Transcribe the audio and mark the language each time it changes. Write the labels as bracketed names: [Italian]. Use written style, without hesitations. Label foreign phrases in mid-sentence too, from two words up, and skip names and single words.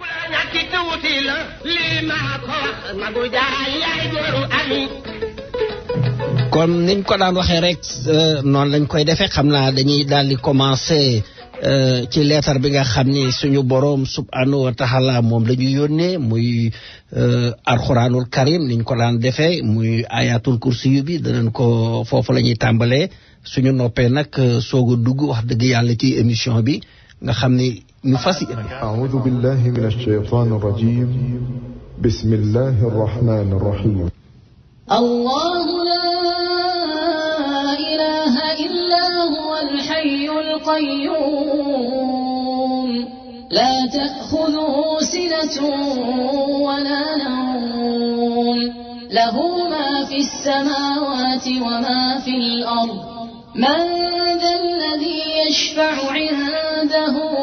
[Wolof] kon niñ ko daan waxee rek noonu lañ koy defee xam naa dañuy daal di commencer ci leetar bi nga xam ni suñu boroom [Arabic] سبحانه وتعالى [Wolof] moom la ñu yónnee muy [Arabic] القرآن الكريم [Wolof] niñ ko daan defee muy [Arabic] آية الكرسي [Wolof] bi danañ ko foofu la ñuy tàmbalee suñu noppee nag soog a dugg wax dëgg yàlla ci émission bi nga xam ni ñu fas. [Arabic] أعوذ بالله من الشيطان الرجيم بسم الله الرحمن الرحيم الله لا إله إلا هو الحي القيوم لا تأخذه سنة ولا نوم له ما في السماوات وما في الأرض من ذا الذي يشفع عنده